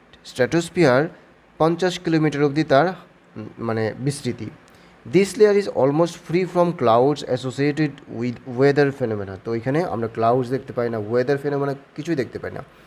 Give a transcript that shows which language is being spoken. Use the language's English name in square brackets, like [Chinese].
[Bangla] Stratosphere 50 kilometre অবধি তার মানে বিস্তৃতি। [English] This layer is almost free from clouds associated with weather phenomena. [Bangla] তো এখানে আমরা ক্লাউডস দেখতে পাই না, ওয়েদার ফেনোমেনা কিছুই দেখতে পাই না।